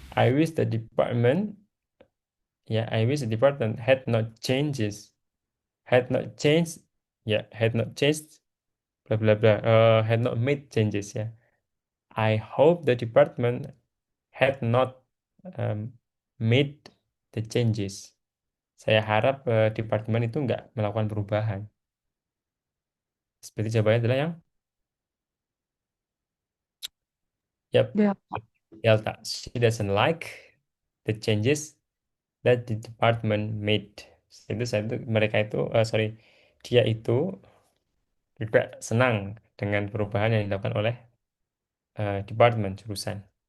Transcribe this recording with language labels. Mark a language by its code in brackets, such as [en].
[en] I wish the department, I wish the department had not changes, had not changed, had not changed, blah blah blah, had not made changes ya. I hope the department had not made the changes. [id] Saya harap departemen itu nggak melakukan perubahan. Seperti jawabannya adalah yang yep, [en] Delta. Delta. She doesn't like the changes that the department made. [id] Mereka itu, dia itu tidak senang dengan perubahan yang dilakukan oleh departemen jurusan.